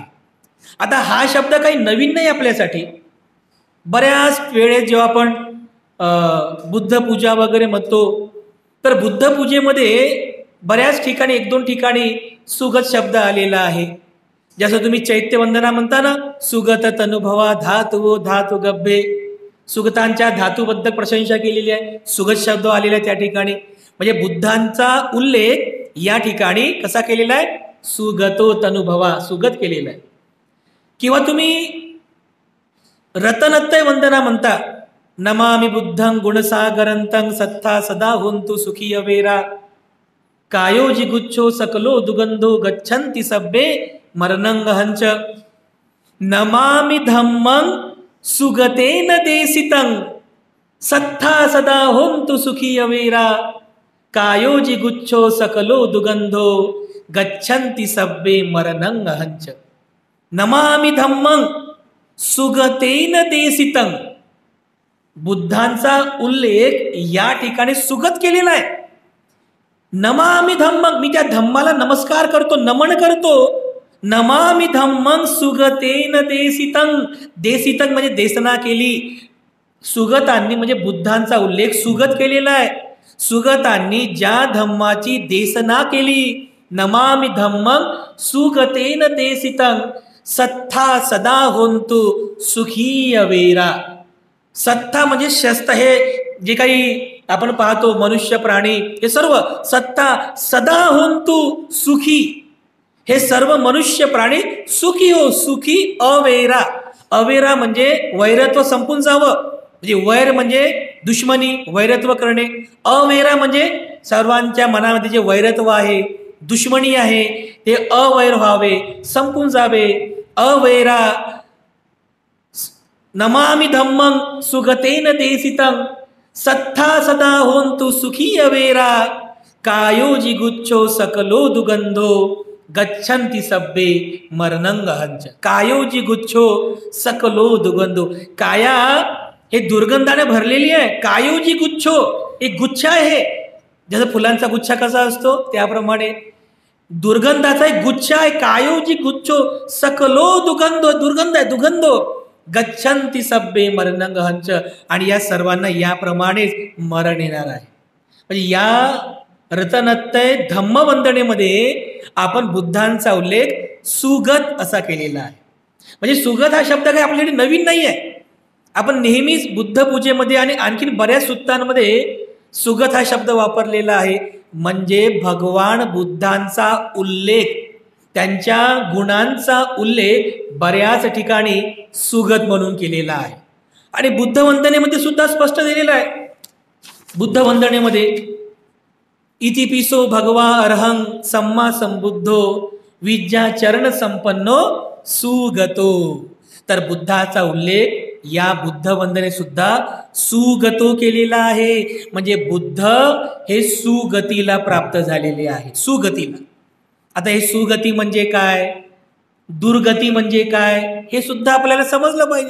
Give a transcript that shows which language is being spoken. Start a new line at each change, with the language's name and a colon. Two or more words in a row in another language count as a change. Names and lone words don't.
Marathi: आता हा शब्द काही नवीन नाही आपल्यासाठी. बऱ्याच वेळेस जेव्हा आपण बुद्ध पूजा वगैरे म्हणतो तर बुद्ध पूजेमध्ये बऱ्याच ठिकाणी, एक दोन ठिकाणी सुगत शब्द आलेला आहे. जसं तुम्ही चैत्यवंदना म्हणता ना,
Pali: सुगत तनुभवा धातु धातु गब्बे,
Marathi: सुगतांच्या धातूबद्दल प्रशंसा केलेली आहे, सुगत शब्द आलेला आहे त्या ठिकाणी. म्हणजे बुद्धांचा उल्लेख या ठिकाणी कसा केलेला आहे?
Pali: सुगतो तनुभवा,
Marathi: सुगत केलेला आहे. किंवा तुम्ही रतनत्रय वंदना म्हणता,
Pali: नमामि बुद्धं गुणसागरंतं सत्था सदा होन्तु सुखी अवेरा, कायो जिगुच्छो सकलो दुगंधो गच्छन्ति सब्बे मरणं हंच, नमामि धम्मं सुगतेन देसितं सत्था सदा होन्तु सुखी अवेरा, कायो जिगुच्छो सकलो दुगंधो गच्छन्ति सब्बे मरणं हंच. नमामि धम्मं सुगतेन देसितं,
Marathi: बुद्धांचा उल्लेख या ठिकाणी सुगत केलेला आहे.
Pali: नमामि धम्मं,
Marathi: मी त्या धम्माला नमस्कार करतो, नमन करतो.
Pali: नमामि धम्मं सुगतेन देसितं, देसितं
Marathi: म्हणजे देसना केली. सुगतांनी म्हणजे बुद्धांचा उल्लेख सुगत केलेला आहे. सुगतांनी ज्या धम्माची देसना केली,
Pali: नमामि धम्मं सुगतेन देसितं सत्था सदा होन्तु सुखी अवेरा.
Marathi: सत्ता म्हणजे शस्त्र, हे जे काही आपण पाहतो मनुष्य प्राणी हे सर्व
Pali: सत्ता सदा होन्तु सुखी,
Marathi: हे सर्व मनुष्य प्राणी सुखी हो,
Pali: सुखी अवेरा.
Marathi: अवेरा म्हणजे वैरत्व संपून जावं, म्हणजे वैर म्हणजे दुश्मनी, वैरत्व करणे. अवेरा म्हणजे सर्वांच्या मनामध्ये जे वैरत्व आहे, दुश्मनी आहे, ते अवैर व्हावे, संपून जावे.
Pali: अवैरा. नमामि धम्मं सुगतेन देसितं सत्था सदा होन्तु सुखी अवेरा, कायो जिगुच्छो सकलो दुगंधो गच्छन्ति सब्बे मरणं हंच. कायो जिगुच्छो सकलो दुगंधो,
Marathi: काया हे दुर्गंधाने भरलेली आहे.
Pali: कायो जिगुच्छो
Marathi: एक गुच्छ आहे, जसं फुलांचा गुच्छा कसा असतो त्याप्रमाणे दुर्गंधाचा एक गुच्छ आहे.
Pali: कायो जिगुच्छो सकलो दुगंधो,
Marathi: दुर्गंध आहे,
Pali: दुगंधो. गच्छन्ति सब्बे मरणं हंच,
Marathi: आणि या सर्वांना याप्रमाणेच मरण येणार आहे. म्हणजे या रतनत्रय धम्मवंदनेमध्ये आपण बुद्धांचा उल्लेख सुगत असा केलेला आहे. म्हणजे सुगत हा शब्द काही आपल्याकडे नवीन नाही आहे. आपण नेहमीच बुद्ध पूजेमध्ये आणि आणखीन बऱ्याच सूत्रांमध्ये सुगत हा शब्द वापरलेला आहे. म्हणजे भगवान बुद्धांचा उल्लेख, त्यांच्या गुणांचा उल्लेख बऱ्याच ठिकाणी सुगत म्हणून केलेला आहे. आणि बुद्ध वंदनेमध्ये सुद्धा स्पष्ट दिलेला आहे. बुद्ध वंदनेमध्ये
Pali: इतिपिसो भगवा अर्हं सम्मा संबुद्धो विद्या चरण संपन्नो सुगतो.
Marathi: तर बुद्धाचा उल्लेख या बुद्ध वंदने सुद्धा सुगतो केलेला आहे. म्हणजे बुद्ध हे सुगतीला प्राप्त झालेले आहे, सुगतीला. आता हे सुगती म्हणजे काय, दुर्गती म्हणजे काय, हे सुद्धा आपल्याला समजलं पाहिजे.